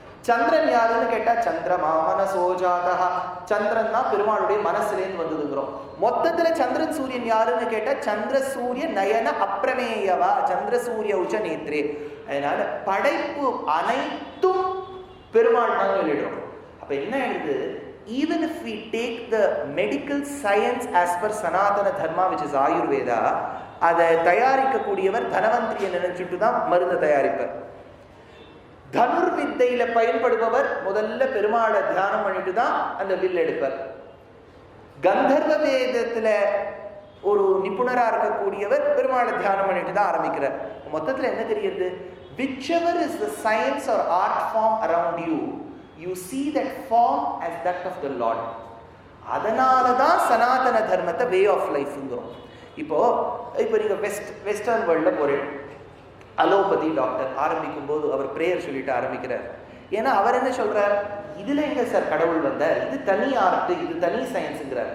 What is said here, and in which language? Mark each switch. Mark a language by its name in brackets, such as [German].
[Tamil] சந்திரன் யாருன்னு கேட்டா சந்திரமா மனசோஜாதா, சந்திரன் தான் பெருமாளுடைய மனசுலேருந்து வந்ததுங்கிறோம். மொத்தத்துல சந்திரன் சூரியன் யாருன்னு கேட்டா சந்திர சூரிய நயன அப்பிரமேயவா, சந்திர சூரிய உச்ச நேத்ரே. அதனால படைப்பு அனைத்தும் பெருமாள் தான் சொல்லிடுறோம். அப்ப என்ன ஆயிடுது, [English] even if we take the medical science as per Sanatana Dharma, which is Ayurveda, [Tamil] அதை தயாரிக்கக்கூடியவர் தனவந்திரியை நினைச்சுட்டு தான் மருந்து தயாரிப்பார். தனுர் வித்தையில பயன்படுபவர் முதல்ல பெருமாளை தியானம் பண்ணிட்டு தான் அந்த வில் எடுப்பார். கந்தர்வ வேதத்துல ஒரு நிபுணரா இருக்கக்கூடியவர் பெருமாளை தியானம் பண்ணிட்டு தான் ஆரம்பிக்கிறார். மொத்தத்துல என்ன தெரியுது, [English] whichever is the science or art form around you, you see that form as that of the Lord. [Tamil] அதனால தான் சனாதன தர்மத்தை வே ஆஃப் லைஃப்ங்கிறோம். இப்போ நீங்க வெஸ்டர்ன் வேர்ல்ட்ல போறேன், அலோபதி டாக்டர் ஆரம்பிக்கும் போது அவர் பிரேயர் சொல்லிட்டு ஆரம்பிக்கிறார். ஏன்னா அவர் என்ன சொல்றார், இதுல எங்க சார் கடவுள் வந்தார், இது தனி ஆர்ட், இது தனி சயின்ஸுங்கிறார்.